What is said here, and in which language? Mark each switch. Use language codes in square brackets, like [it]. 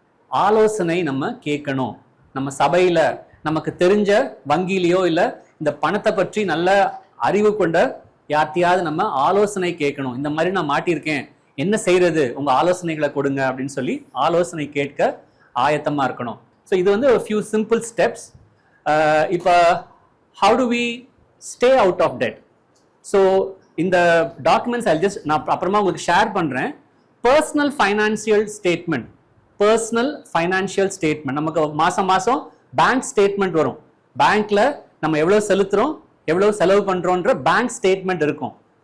[ta] ஆலோசனை நம்ம கேட்கணும். நம்ம சபையில நமக்கு தெரிஞ்ச வங்கியிலையோ இல்ல இந்த பணத்தை பற்றி நல்ல அறிவு கொண்ட யார்த்தையாவது நம்ம ஆலோசனை கேட்கணும். இந்த மாதிரி நான் மாட்டியிருக்கேன், என்ன செய்யறது, உங்க ஆலோசனைகளை கொடுங்க அப்படின்னு சொல்லி ஆலோசனை கேட்க ஆயத்தமா இருக்கணும். [en] so [ta] இது ஒரு [en] few simple steps. இப்போ how do we stay out of debt? [ta] So இந்த டாக்குமெண்ட்ஸ் நான் அப்புறமா உங்களுக்கு ஷேர் பண்றேன். Personal financial statement. Personal financial statement நமக்கு மாசம் மாசம் பேங்க் ஸ்டேட்மெண்ட் வரும். பேங்க்ல நம்ம எவ்வளவு செலுத்துறோம், எவ்வளவு செலவு பண்றோம்ன்ற பேங்க் ஸ்டேட்மெண்ட் இருக்கும்.